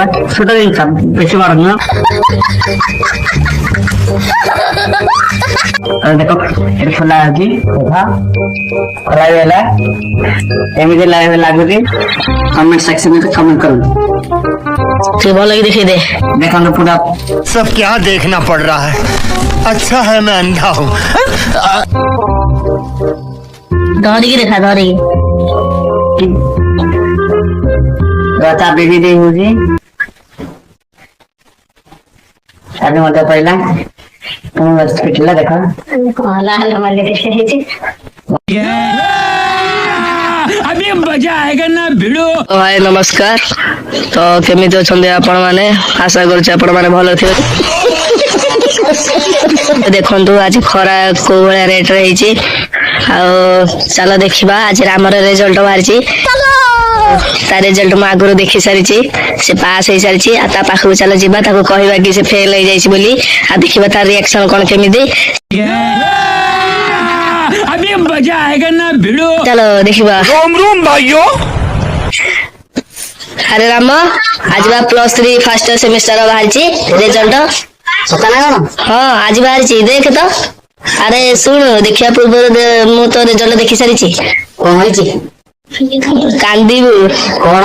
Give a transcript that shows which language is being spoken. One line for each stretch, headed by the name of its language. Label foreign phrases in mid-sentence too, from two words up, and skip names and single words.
Odia: ଛୋଟ ଜିନିଷ, ବେଶୀ ବଡ ନୁହଁ। ଦେଖ ଏଠି ଖୋଲା ଅଛି, ଖୋଲା ବି ହେଲା। ଏମିତି ଲାଗୁଛି।
English: comment sectionରେ
Odia: କମେଣ୍ଟ କରନ୍ତୁ। ସେ ଭଲ କି ଦେଖେଇ ଦେ, ଦେଖନ୍ତୁ ପୁରା
Hindi: सब क्या देखना पड़ रहा है, अच्छा है मैं अंधा हूँ।
Odia: ଧରିକି ଦେଖା, ଧରିକି ଚାବି ବି ଦେଇ ହଉଛି, ଚାବି ମଧ୍ୟ ପଇଲା। ଫିଟିଲା, ଦେଖ
Hindi: अभी मजा आएगा ना भिड़ो।
Odia: ଭାଇ ନମସ୍କାର। ତ କେମିତି ଅଛନ୍ତି ଆପଣ ମାନେ? ଆଶା କରୁଛି ଆପଣ ମାନେ ଭଲ ଥିବେ। ଦେଖନ୍ତୁ ଆଜି ଖରା କୋଉ ଭଳିଆ ରେଟ୍ ରେ ହେଇଛି। ଆଉ ଚାଲ ଦେଖିବା ଆଜି ଆମର ରେଜଲ୍ଟ ବାହାରିଛି। ତା ରେଜଲ୍ଟ ମୁଁ ଆଗରୁ ଦେଖି ସାରିଛି, ସେ ପାସ୍ ହେଇସାରିଛି। ଆଉ ତା ପାଖକୁ ଚାଲ ଯିବା, ତାକୁ କହିବା କି ସେ ଫେଲ ହେଇଯାଇଛି ବୋଲି, ଆଉ ଦେଖିବା ତାର ରିଆକ୍ସନ କଣ କେମିତି।
Hindi: अभी मजा आएगा ना भिड़ो।
Odia: ଚାଲ ଦେଖିବା।
Hindi: रोम रोम भाइयों।
Odia: ଆରେ ରାମ, ଆଜି ବା +3
English: first semester
Odia: ବାହାରିଛି ରେଜଲ୍ଟ। ହଁ ଆଜି ବାହାରିଛି, ଦେଖ ତ। ଆରେ ଶୁଣ, ଦେଖିବା ପୂର୍ବରୁ ମୁଁ ତ ରେଜଲ୍ଟ ଦେଖି ସାରିଛି। କଣ ହେଇଛି? କାନ୍ଦିବୁ କଣ?